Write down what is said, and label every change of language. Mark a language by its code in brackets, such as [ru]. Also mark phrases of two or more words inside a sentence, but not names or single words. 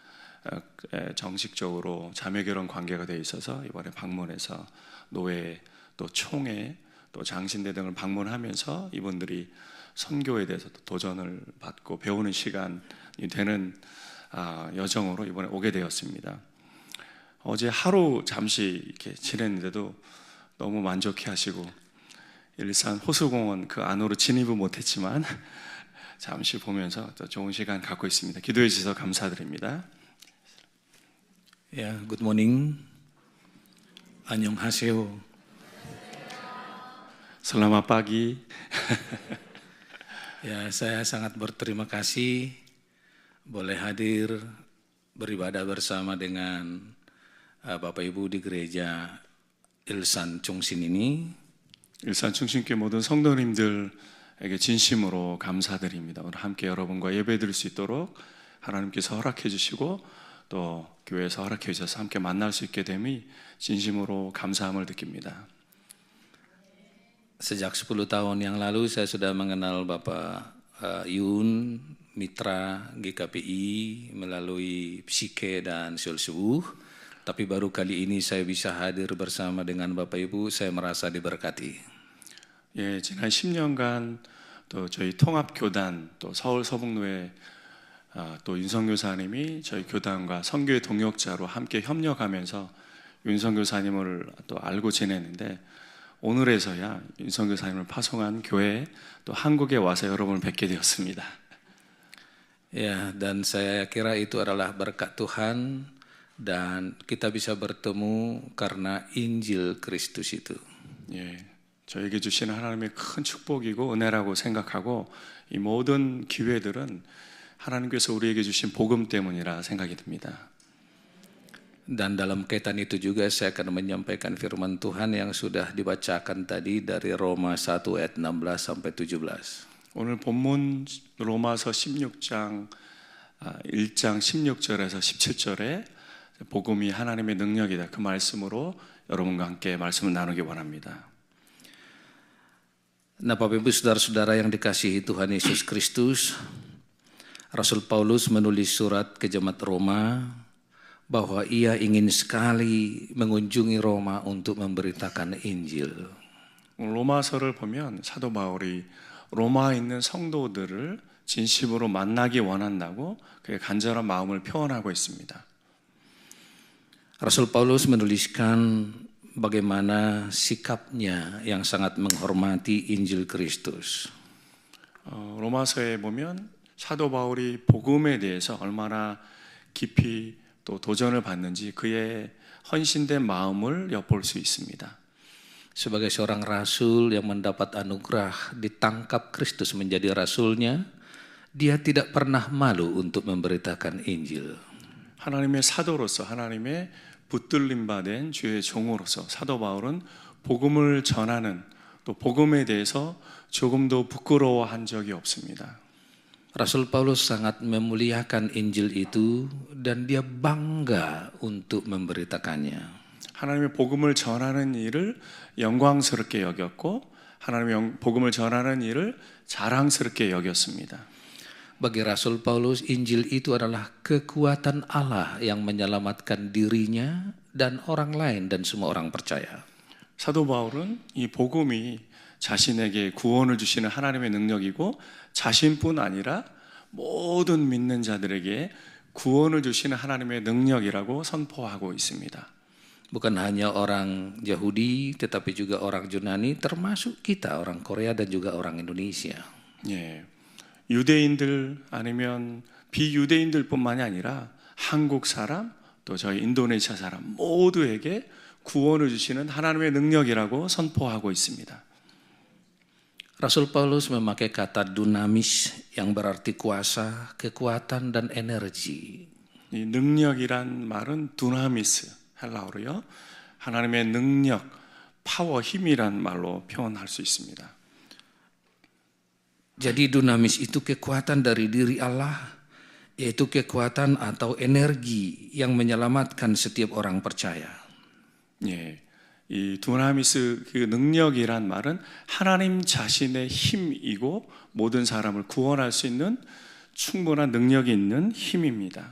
[ko] 정식적으로 자매결혼 관계가 되어 있어서 이번에 방문해서 노회 또 총회 또 장신대 등을 방문하면서 이분들이 선교에 대해서 도전을 받고 배우는 시간이 되는 여정으로 이번에 오게 되었습니다. 어제 하루 잠시 이렇게 지냈는데도 너무 만족해 하시고 일산 호수공원 그 안으로 진입은 못했지만 잠시 보면서 또 좋은 시간 갖고 있습니다. 기도해 주셔서 감사드립니다. [en] Good morning. [ko] 안녕하세요. [id] Selamat pagi. Saya sangat berterima kasih boleh hadir beribadah bersama dengan Bapak Ibu di gereja 일산 중심 ini. [ko] 일산 중심교회 모든 성도님들에게 진심으로 감사드립니다. 오늘 함께 여러분과 예배드릴 수 있도록 하나님께서 허락해 주시고 또 교회에서 허락해 주셔서 함께 만날 수 있게 됨이 진심으로 감사함을 느낍니다. [id] Sejak 10 tahun yang lalu saya sudah mengenal Bapak Yun, mitra GKPI melalui Psike dan Seoul Subuh. Tapi baru kali ini saya bisa hadir bersama dengan Bapak Ibu, saya merasa diberkati. [ko] 예, 지난 10년간 또 저희 통합교단 또 서울 서북로에 또 윤성교사님이 저희 교단과 선교의 동역자로 함께 협력하면서 윤성교사님을 또 알고 지냈는데 오늘에서야 윤성교사님을 파송한 교회 또 한국에 와서 여러분을 뵙게 되었습니다. [id] Ya, dan saya kira itu adalah berkat Tuhan dan kita bisa bertemu karena Injil Kristus itu. [ko] 예, 저에게 주신 하나님의 큰 축복이고 은혜라고 생각하고 이 모든 기회들은 하나님께서 우리에게 주신 복음 때문이라 생각이 듭니다. [id] Dan dalam kaitan itu juga saya akan menyampaikan firman Tuhan yang sudah dibacakan tadi dari Roma 1 ayat 16 sampai 17. [ko] 오늘 본문 로마서 16장 1장 16절에서 17절에 복음이 하나님의 능력이다. 그 말씀으로 여러분과 함께 말씀을 나누기 원합니다. [id] Nah, Bapak Ibu saudara-saudara yang dikasihi Tuhan Yesus Kristus, Rasul Paulus menulis surat ke jemaat Roma bahwa ia ingin sekali mengunjungi Roma untuk memberitakan Injil. [ko] 로마서를 보면 사도 바울이 로마에 있는 성도들을 진심으로 만나기 원한다고 그의 간절한 마음을 표현하고 있습니다. [id] Rasul Paulus menuliskan bagaimana sikapnya yang sangat menghormati Injil Kristus. [ko] 로마서에 보면 사도 바울이 복음에 대해서 얼마나 깊이 또 도전을 받는지 그의 헌신된 마음을 엿볼 수 있습니다. [id] Sebagai seorang rasul yang mendapat anugerah ditangkap Kristus menjadi rasulnya, dia tidak pernah malu untuk memberitakan Injil. [ko] 하나님의 사도로서 하나님의 붙들림 받은 주의 종으로서 사도 바울은 복음을 전하는 또 복음에 대해서 조금도 부끄러워한 적이 없습니다. [id] Rasul Paulus sangat memuliakan Injil itu dan dia bangga untuk memberitakannya. [ko] 하나님의 복음을 전하는 일을 영광스럽게 여겼고 하나님의 복음을 전하는 일을 자랑스럽게 여겼습니다. [id] Bagi Rasul Paulus, Injil itu adalah kekuatan Allah yang menyelamatkan dirinya dan orang lain dan semua orang percaya. [ko] 사도 바울은 이 복음이 자신에게 구원을 주시는 하나님의 능력이고 자신뿐 아니라 모든 믿는 자들에게 구원을 주시는 하나님의 능력이라고 선포하고 있습니다. [id] Bukan hanya orang Yahudi, tetapi juga orang Yunani, termasuk kita, orang Korea dan juga orang Indonesia. [ko] 예, 유대인들 아니면 비유대인들뿐만이 아니라 한국 사람 또 저희 인도네시아 사람 모두에게 구원을 주시는 하나님의 능력이라고 선포하고 있습니다. [id] Rasul Paulus memakai kata dunamis yang berarti kuasa, kekuatan, dan energi. [ko] 이 능력이란 말은 두나미스 헬라어로요. 하나님의 능력, 파워, 힘이란 말로 표현할 수 있습니다. [id] Jadi dunamis itu kekuatan dari diri Allah, yaitu kekuatan atau energi yang menyelamatkan setiap orang percaya. [ko] 예, 이 두나미스 그 능력이란 말은 하나님 자신의 힘이고 모든 사람을 구원할 수 있는 충분한 능력이 있는 힘입니다.